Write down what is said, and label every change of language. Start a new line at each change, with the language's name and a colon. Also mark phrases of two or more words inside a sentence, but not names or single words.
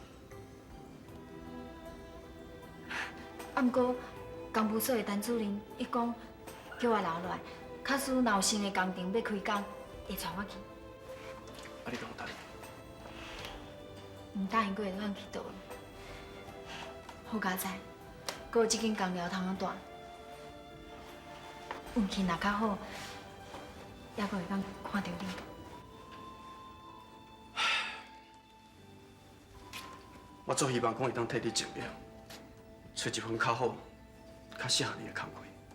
Min Nan Chinese: 啊，毋过工务所的陈主任，伊讲叫我留落来，假使若有新的工程要开工，会带我去。啊，你敢有答应？唔答应，佫会乱去倒。好佳哉，佫有即间工寮通大，运气若较好，也佫会当看到你。我足希望讲会当替你证明，找一份较好、较适合你的工课。